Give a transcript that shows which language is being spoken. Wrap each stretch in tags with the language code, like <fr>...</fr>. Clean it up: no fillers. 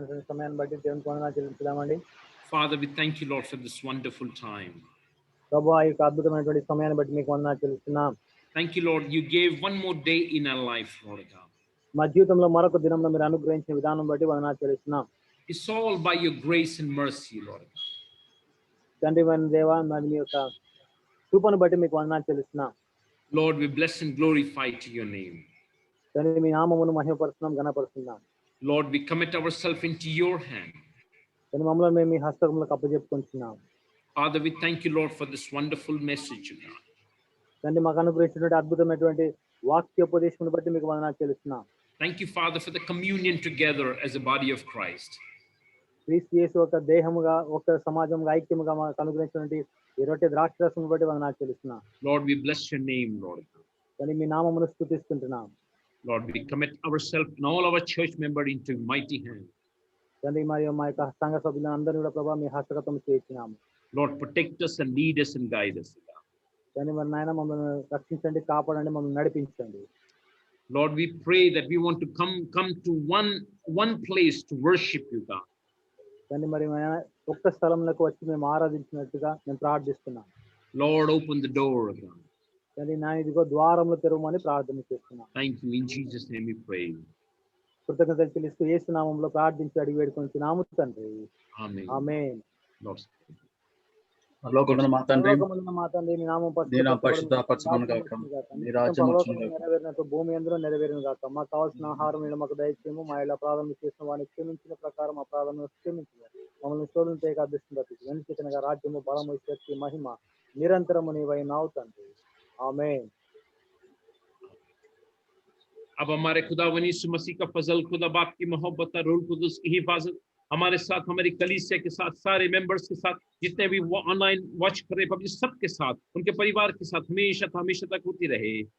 <te>సమయాన్ని బట్టి దేవునికి వందనాలు చెల్లించుదామండి.</te> <en>Father, we thank you, Lord, for this wonderful time.</en> <te>ప్రభువా, ఈ యొక్క అద్భుతమైనటువంటి సమయాన్ని బట్టి మీకు వందనాలు చెల్లిస్తున్నాం.</te> <en>Thank you, Lord, you gave one more day in our life, Lord God.</en> <te>మా జీవితంలో మరొక దినంలో మీరు అనుగ్రహించిన విధానం బట్టి వందనాలు చెల్లిస్తున్నాం.</te> <en>It's all by your grace and mercy, Lord God.</en> <te>తండ్రి అయిన దేవా, మరి మీ యొక్క కృపను బట్టి మీకు వందనాలు చెల్లిస్తున్నాం.</te> <en>Lord, we bless and glorify to your name.</en> <te>తండ్రి మీ నామమును మహిమపరుస్తున్నాం, ఘనపరుస్తున్నాం.</te> <en>Lord, we commit ourselves into your hand.</en> <te>తండ్రి మమ్మల్ని మేము మీ హస్తములకు అప్పజెప్పుకుంటున్నాం.</te> <en>Father, we thank you, Lord, for this wonderful message, God.</en> <te>తండ్రి మాకు అనుగ్రహించినటువంటి అద్భుతమైనటువంటి వాక్యోపదేశమును బట్టి మీకు వందనాలు చెల్లిస్తున్నాం.</te> <en>Thank you, Father, for the communion together as a body of Christ.</en> <te>క్రీస్తు యేసు ఒక దేహముగా, ఒక సమాజంగా, ఐక్యముగా మాకు అనుగ్రహించినటువంటి ఈ రొట్టె ద్రాక్షరసమును బట్టి వందనాలు చెల్లిస్తున్నాం.</te> <en>Lord, we bless your name, Lord.</en> <te>తండ్రి మీ నామమును స్తుతిస్తున్నాం.</te> <en>Lord, we commit ourselves and all our church members into mighty hand.</en> <te>తండ్రి మరియు మా యొక్క సంఘ సభ్యులందరినీ కూడా ప్రభావ మీ హస్తగతం చేయించినాము.</te> <en>Lord, protect us and lead us and guide us.</en> <te>తండ్రి మరి నాయన మమ్మల్ని రక్షించండి, కాపాడండి, మమ్మల్ని నడిపించండి.</te> <en>Lord, we pray that we want to come to one place to worship you, God.</en> <te>తండ్రి మరి ఒక్క స్థలంలోకి వచ్చి మేము ఆరాధించినట్టుగా మేము ప్రార్థిస్తున్నాం.</te> <en>Lord, open the door, God.</en> <te>తండ్రి నా ఇదిగో ద్వారంలో తెరవమని ప్రార్థన చేస్తున్నాం.</te> <en>Thank you. In Jesus' name we pray.</en> <te>కృతజ్ఞతలు చెల్లిస్తూ యేసు నామములో ప్రార్థించి అడిగి వేడుకొంచున్నాము తండ్రి.</te> <en>Amen.</en> <te>ఆమేన్.</te> <en>Lord.</en> <te>పరలోకమందున్న మా తండ్రి, పరలోకమందున్న మా తండ్రి, నీ నామం పరిశుద్ధపరచబడును గాక. నీ రాజ్యం వచ్చును గాక. నెరవేరినట్టు భూమి యందును నెరవేరును గాక. మాకు కావాల్సిన ఆహారం నేడు మాకు దయచేయము. మా ఇలా అపరాధం చేసిన వారిని క్షమించిన ప్రకారం అపరాధం క్షమించు. మమ్మల్ని శోధన చేయక అదృష్టం తప్పించు. వెనుకగా రాజ్యము, బలము, శక్తి, మహిమ నిరంతరము నీవై నావు తండ్రి. ఆమేన్.</te> <hi>अब हमारे खुदावंद यीशु मसीह का फजल, खुदा बाप की मोहब्बत और रूह कुदुस की हिफाजत हमारे साथ, हमारी कलीसिया के साथ, सारे मेंबर्स के साथ, जितने भी ऑनलाइन वॉच कर रहे पब्लिक सब के साथ, उनके परिवार के साथ हमेशा तक होती रहे.</hi>